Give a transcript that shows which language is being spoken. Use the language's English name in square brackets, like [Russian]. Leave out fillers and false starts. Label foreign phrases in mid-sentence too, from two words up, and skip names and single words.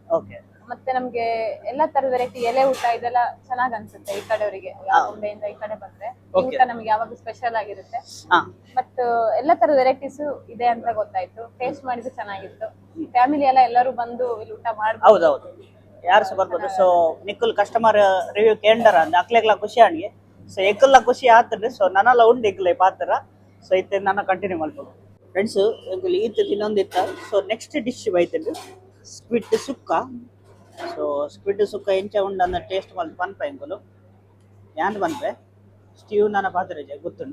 [Kannada] ಓಕೆ ಮತ್ತೆ ನಮ್ಗೆ ಎಲ್ಲಾ ತರದ ವೆರೈಟಿ ಎಲೆ ಊಟ ಇದೆಲ್ಲ ಚೆನ್ನಾಗ್ ಅನ್ಸುತ್ತೆ ಈ ಕಡೆಯವರಿಗೆ ಬಾಂಬೆಯಿಂದ ಈ ಕಡೆ ಬಂದ್ರೆ ಈ ಊಟ ನಮ್ಗೆ ಯಾವಾಗ ಸ್ಪೆಷಲ್ ಆಗಿರುತ್ತೆ. ಮತ್ತು ಎಲ್ಲಾ ತರದ ವೆರೈಟೀಸ್ ಇದೆ ಅಂತ ಗೊತ್ತಾಯ್ತು. ಟೇಸ್ಟ್ ಮಾಡಿದ್ದು ಚೆನ್ನಾಗಿತ್ತು. ಫ್ಯಾಮಿಲಿ ಎಲ್ಲರೂ ಬಂದು ಇಲ್ಲಿ ಊಟ ಮಾಡ್ಬೋದು. ಹೌದೌದು, ಯಾರು ಸಹ ಬರ್ಬೋದು. [Tulu] ಸೊ ನಿಕ್ಕುಲ್ [English] customer review [Tulu] ಕೇಂದ್ರ ಅಂದ ಅಕ್ಲೆಗ್ಲ ಖುಷಿ ಆಣಿಗೆ. ಸೊ ಎಕ್ಕಲ್ಲ ಖುಷಿ ಆಗ್ತದೆ. ಸೊ ನನ್ನೆಲ್ಲ ಉಂಡು ಎಕ್ಕಲೆ ಪಾತ್ರ. [Kannada] ಸೊ ಇತ್ತೆ ನಾನು ಕಂಟಿನ್ಯೂ ಮಾಡ್ಬೋದು ಫ್ರೆಂಡ್ಸ್. [Tulu] ಎಂಕುಲು ಈತ ಇನ್ನೊಂದಿತ್ತ. ಸೊ [English] next dish [Tulu] ಬೈತಂಡು ಸ್ಕ್ವಿಡ್ ಸುಕ್ಕ. ಸೊ ಸ್ಕ್ವಿಡ್ ಸುಕ್ಕ ಎಂಚ ಉಂಡನ್ನ ಟೇಸ್ಟ್ ಮಲ್ತು ಪನ್ಪ ಎಂಕುಲು ಯಾಂದ್ ಪನ್ಪೆ ಸ್ಟೀವ್ ನನ್ನ ಪಾತ್ರೆ ಗೊತ್ತುಂಡು